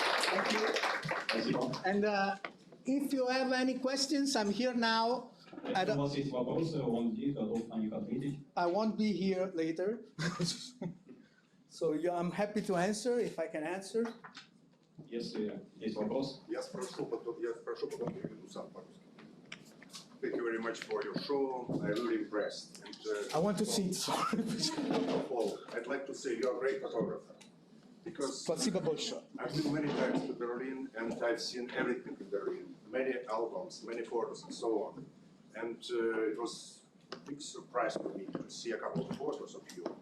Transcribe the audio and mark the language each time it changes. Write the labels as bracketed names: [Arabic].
[English] Thank you. And if you have any questions, I'm here now. [Russian] Если у вас есть вопросы, он здесь, готов на них ответить. [English] I won't be here later. So yeah, I'm happy to answer if I can answer. [Russian] Если есть вопрос. Я спрошу, потом переведу сам по-русски. [English] Thank you very much for your show. I'm really impressed. And, I want to see it. First of all, I'd like to say you're a great photographer. Because [Russian] Спасибо большое. [English] I've been many times to Berlin and I've seen everything in Berlin. Many albums, many photos and so on. And it was a big surprise for me to see a couple of photos of you.